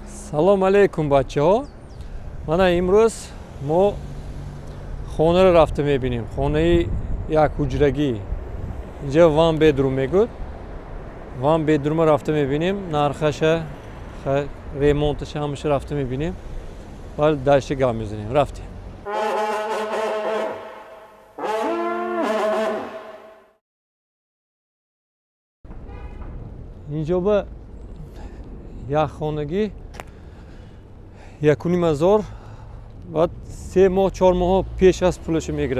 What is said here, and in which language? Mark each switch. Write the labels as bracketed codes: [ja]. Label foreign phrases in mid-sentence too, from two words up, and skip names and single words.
[tg] Салом алейкум бачаҳо. Мана имрӯз мо хонаро рафта мебинем. Хонаи якҳуҷрагӣ. Инҷа [en] one bedroom [tg] мегӯд. [en] One bedroom [tg] рафта мебинем. Нархаша, ремонташа ҳамаша рафта мебинем. Вали дальше гап мезанем. Рафтем. Инҷо ба якхонагӣ 1500 баъд 3 моҳ 4 моҳ пеш аз пулашо мегирад.